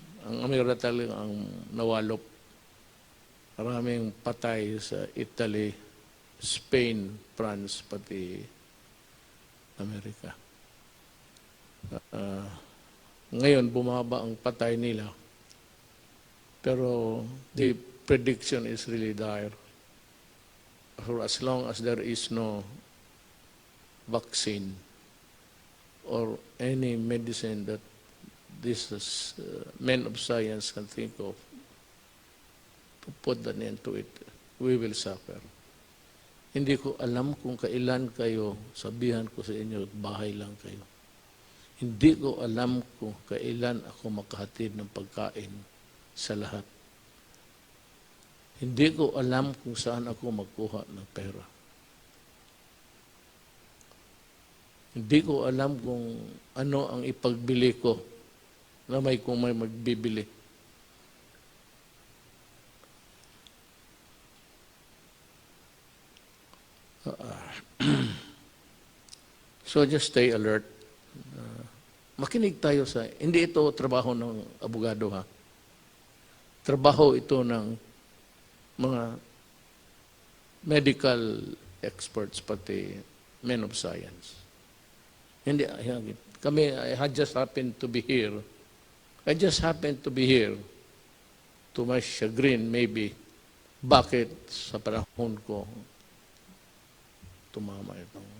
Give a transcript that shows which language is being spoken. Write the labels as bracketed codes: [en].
[tl] Ang Amerika talaga ang nawalop. Maraming patay sa Italy, Spain, France, pati Amerika. Ngayon, bumaba ang patay nila. [en] Pero the prediction is really dire. For as long as there is no vaccine or any medicine that this men of science can think of to put an end to it, we will suffer. [tl] Hindi ko alam kung kailan kayo, sabihan ko sa inyo, bahay lang kayo. Hindi ko alam kung kailan ako makahatid ng pagkain sa lahat. Hindi ko alam kung saan ako magkuha ng pera. Hindi ko alam kung ano ang ipagbili ko na kung may magbibili. [en] So just stay alert. [tl] Makinig tayo sa, hindi ito trabaho ng abogado ha. Trabaho ito ng mga [en] medical experts [tl] pati [en] men of science. [tl] Hindi, kami, [en] I just happened to be here. I just happened to be here. To my chagrin, maybe. [tl] Bakit sa panahon ko tumama ito?